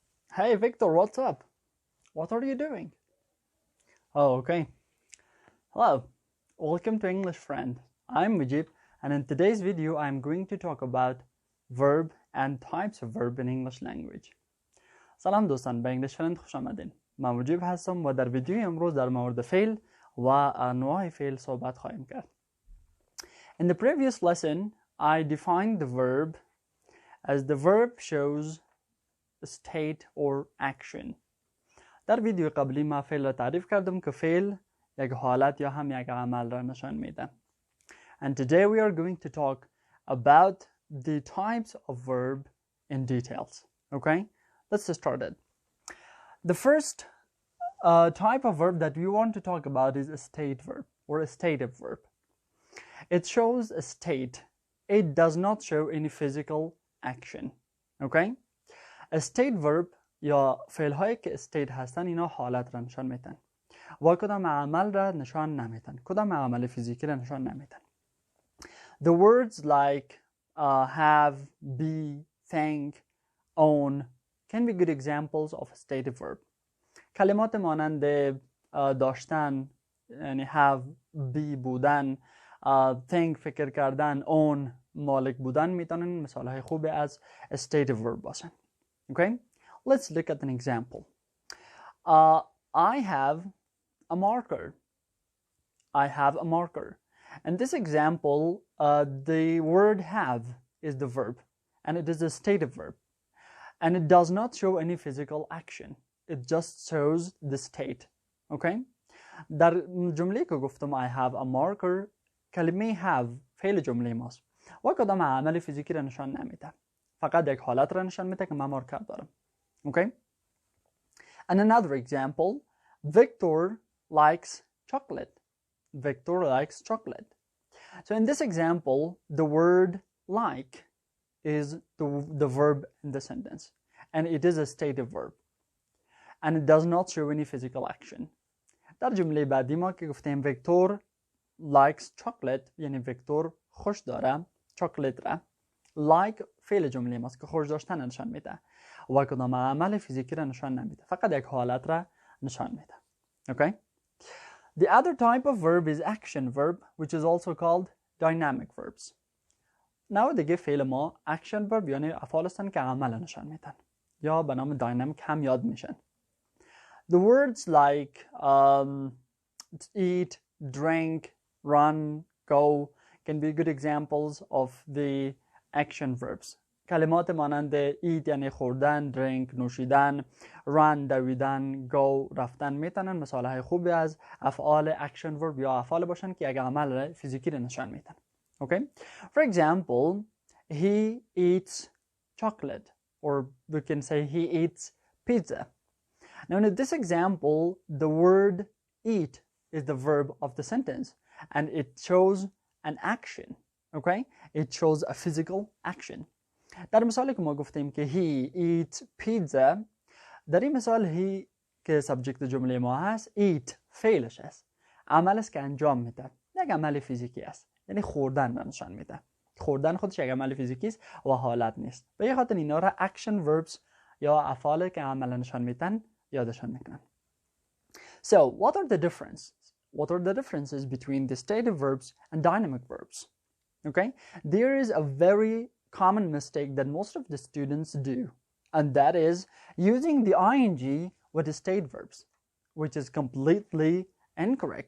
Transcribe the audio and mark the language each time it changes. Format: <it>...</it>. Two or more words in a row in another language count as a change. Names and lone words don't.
<en>Hey Victor, what's up? What are you doing? Oh, okay. Hello. Welcome to English Friend. I'm Mujib, and in today's video I'm going to talk about verb and types of verb in English language.</en> <fa>سلام دوستان، به انگلیش فرند خوش آمدین. من مجیب هستم و در ویدیوی امروز در مورد فعل و انواع فعل صحبت خواهیم کرد.</fa> <en>In the previous lesson, I defined the verb as the verb shows a state or action.</en> <fa>در ویدیو قبلی ما فعل را تعریف کردم که فعل یک حالت یا هم یک عمل را نشان میده.</fa> <en>And today we are going to talk about the types of verb in details. Okay? Let's get started. The first type of verb that we want to talk about is a state verb or a stative verb. It shows a state. It does not show any physical action. Okay? A state verb</en> <fa>یا فعل هایی که state هستن اینا حالت را نشان میدن و کدام عمل را نشان نمیدن، کدام عمل فیزیکی را نشان نمیدن.</fa> <en>The words like have, be, think, own can be good examples of a stative verb.</en> <fa>کلمات مانند داشتن یعنی have, be بودن، think فکر کردن، own مالک بودن میتونن مثال های خوبی از</fa> <en>stative verb</en> <fa>باشن.</fa> <en>Okay? Let's look at an example. I have a marker. I have a marker. In this example, the word have is the verb, and it is a stative verb. And it does not show any physical action. It just shows the state. Okay?</en> <fa>در جمله که گفتم</fa> <en>I have a marker،</en> <fa>کلمه have فعل جمله ماست و کدام عمل فیزیکی را نشان نمیده. فقط یک حالت را نشان میده که من مارکر دارم.</fa> <en>Okay? And another example, Victor likes chocolate. Victor likes chocolate. So in this example, the word like is the verb in the sentence. And it is a stative verb. And it does not show any physical action.</en> <fa>در جمله بعدی ما که گفتیم</fa> <en>Victor likes chocolate</en> <fa>یعنی ویکتور خوش داره چاکلت را. like فعل جمله ماست که خوش داشتن نشان میده و کدام عمل فیزیکی را نشان نمیده، فقط یک حالت را نشان میده.</fa> <en>Okay? The other type of verb is action verb, which is also called dynamic verbs.</en> <fa>Now دیگه فعل ما</fa> <en>action verb</en> <fa>یعنی افعال هستن که عمل نشان میدن یا به نام dynamic هم یاد میشن.</fa> <en>The words like eat, drink, run, go can be good examples of the action verbs.</en> <fa>کلمات مانند eat یعنی خوردن، drink نوشیدن، run دویدن، go رفتن میتونن مثال های خوبی از افعال</fa> <en>action verb</en> <fa>یا افعال باشن که یک عمل فیزیکی را نشان میدن.</fa> <en>Okay? For example, he eats chocolate, or we can say he eats pizza. Now in this example, the word eat is the verb of the sentence and it shows an action. Okay? It shows a physical action.</en> <fa>در مثالی که ما گفتیم که</fa> <en>he eats pizza،</en> <fa>در این مثال he که سابجکت جمله ما هست، eat فعلش است، عمل است که انجام میده، یک عمل فیزیکی است، یعنی خوردن را نشان میده. خوردن خودش یک عمل فیزیکی است و حالت نیست. به این خاطر اینا را</fa> <en>action verbs</en> <fa>یا افعال که عمل نشان میدن یادشان میکنن.</fa> <en>So what are the differences? What are the differences between the stative verbs and dynamic verbs? Okay, there is a very common mistake that most of the students do, and that is using the ing with the state verbs, which is completely incorrect.</en>